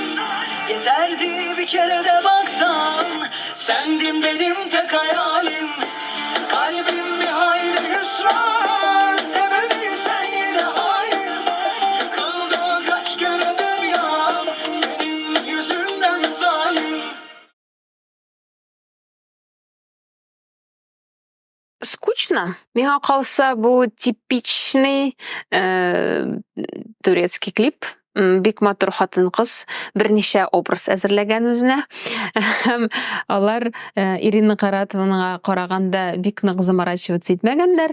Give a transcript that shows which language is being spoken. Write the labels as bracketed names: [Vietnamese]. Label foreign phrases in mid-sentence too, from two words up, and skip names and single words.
[Turkish] Yeterdi bir kere de baksan, sendin benim tek hayalim. Kalbim bir hayli hüsran, sebebi sen yine hain. Yıkıldı kaç kere dünyam, senin yüzünden zalim. [Russian] Скучно. [Tatar] Миңа калса, бу [Russian] типичный турецкий клип. [Tatar] Бик матур хатын-кыз берничә образ әзерләгән үзенә. Һәм алар Ирина Каратованга караганда бик нык заморачиваться итмәгәннәр.